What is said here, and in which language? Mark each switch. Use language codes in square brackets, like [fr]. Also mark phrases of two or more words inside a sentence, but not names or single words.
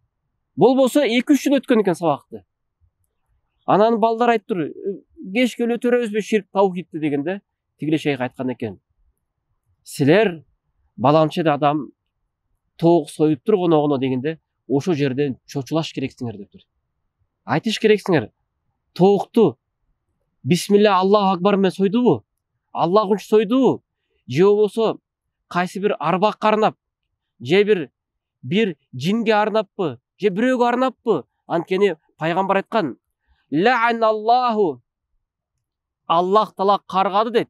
[ky] Болбосо 2-3 жыл өткөн экен сабакты. Анан балдар айттыр, кечке эле өтөрөбүзбү ширк таухидти дегенде, тигиле шейх айткан экен: силер баланча адам тоок союп тургон дегенде, ошол жерден чочулаш керексиңер дептир. Айтыш керексиңер, тоокту [ar] بسم الله الله أكبر [ky] менен сойдубу? Аллах үчүн сойдубу? Же болбосо кайсы бир арбакка арнап, же бир жинге арнаппы, же бирөөгө арнаппы? Анткени пайгамбар айткан: ла'аналлаху, Аллах Таала каргады дейт.